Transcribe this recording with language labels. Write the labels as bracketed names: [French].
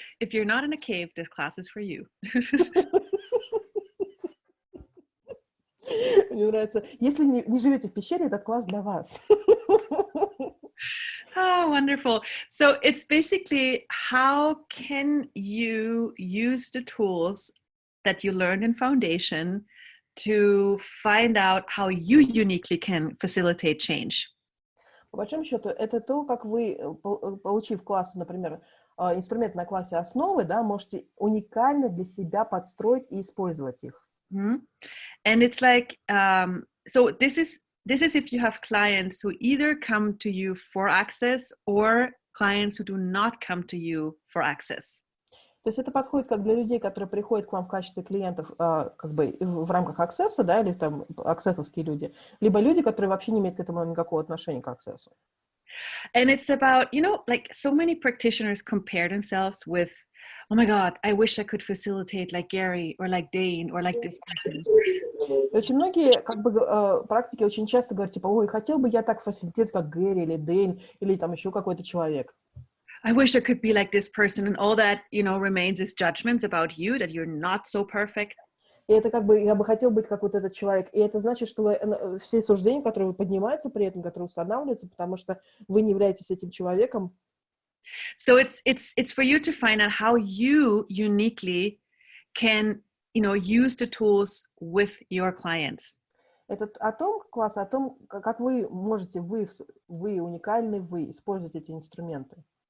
[English] If you're not in a cave, this class is for you. [Russian] Мне нравится. Если не живете в пещере, этот класс для вас. [English] Oh, wonderful. So it's basically how can you use the tools that you learned in Foundation to find out how you uniquely can facilitate change. [Russian] По большому счету, это то, как вы, получив класс, например, инструмент на классе основы, да, можете уникально для себя подстроить и использовать их. Mm-hmm. [English] And it's like, so this is if you have clients who either come to you for access or clients who do not come to you for access. [Russian] То есть это подходит как для людей, которые приходят к вам в качестве клиентов как бы в рамках аксесса, да, или там аксессовские люди, либо люди, которые вообще не имеют к этому никакого отношения к аксессу. [English] And it's about, like so many practitioners compare themselves with, oh my God, I wish I could facilitate like Gary or like Dane or like this person. [Russian] И очень многие как бы практики очень часто говорят, типа, ой, хотел бы я так фасилитировать, как Гэри или Дэйн, или там еще какой-то человек. [English] I wish I could be like this person, and all that, remains is judgments about you, that you're not so perfect. [Russian] И это как бы, я бы хотел быть как вот этот человек. И это значит, что вы, все суждения, которые поднимаются при этом, которые устанавливаются, потому что вы не являетесь этим человеком. [English] So it's for you to find out how you uniquely can, use the tools with your clients. [Russian] Это класс о том, как вы можете, вы уникальны, вы используете эти инструменты.